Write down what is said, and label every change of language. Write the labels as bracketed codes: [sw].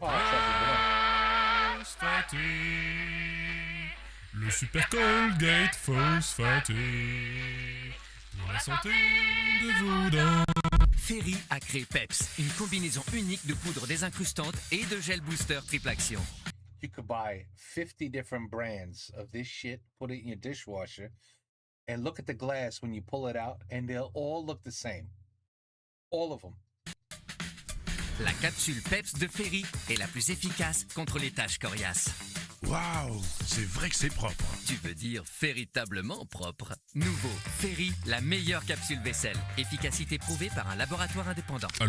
[fr] Oh, ça, Phosphaté. Le super Colgate phosphaté. Pour la santé de vos dents. Ferry a créé Peps, une combinaison unique de poudre désincrustante et de gel booster triple action. [en] you could buy 50 different brands of this shit, put it in your dishwasher, and look at the glass when you pull it out, and they'll all look the same. All of them. [fr] La capsule Peps de Ferry est la plus efficace contre les taches coriaces. Waouh, c'est vrai que c'est propre. Tu veux dire véritablement propre. Nouveau, Ferry, la meilleure capsule vaisselle. Efficacité prouvée par un laboratoire indépendant.